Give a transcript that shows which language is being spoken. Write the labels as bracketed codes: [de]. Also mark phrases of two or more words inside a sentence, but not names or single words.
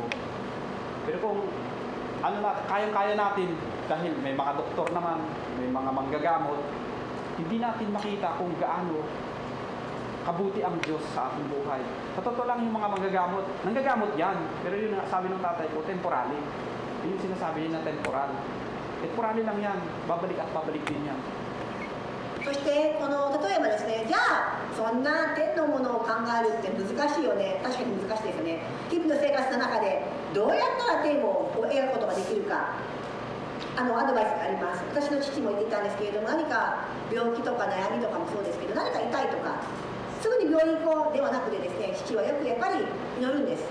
[tl] Pero kung kayang-kaya natin, dahil may mga doktor naman, may mga manggagamot, hindi natin makita kung gaano kabuti ang Diyos sa ating buhay. Sa totoo lang yung mga nanggagamot yan. Pero yun nga sabi ng tatay ko, temporary. Yun yung sinasabi niya na temporal. Temporary lang yan. Babalik at babalik din yan. [ja] そしてこの例えばですね、じゃあそんな天のものを考えるって難しいよね。確かに難しいですよね。日々の生活の中でどうやったら天を描くことができるか、アドバイスがあります。私の父も言っていたんですけれども、何か病気とか悩みとかもそうですけど、何か痛いとかすぐに病院行こうではなくてですね、父はよくやっぱり祈るんです。